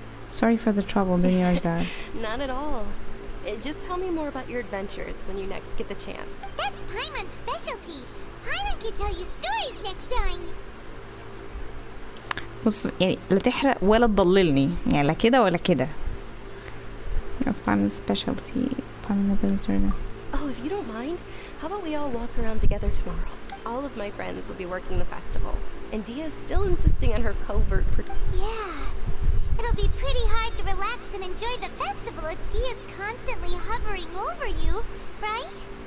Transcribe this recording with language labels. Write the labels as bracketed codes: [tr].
[en] Sorry for the trouble, doing yours, Dad. Not at all. Just tell me more about your adventures when you next get the chance. That's Paimon's specialty. Paimon can tell you stories next time. [ar] بص يعني لا تحرق ولا تضللني يعني لا كده ولا كده. [en] That's Paimon's specialty. Oh, if you don't mind, how about we all walk around together tomorrow? All of my friends will be working the festival, and Dia's still insisting on her covert. Yeah, it'll be pretty hard to relax and enjoy the festival if Dia's constantly hovering over you, right?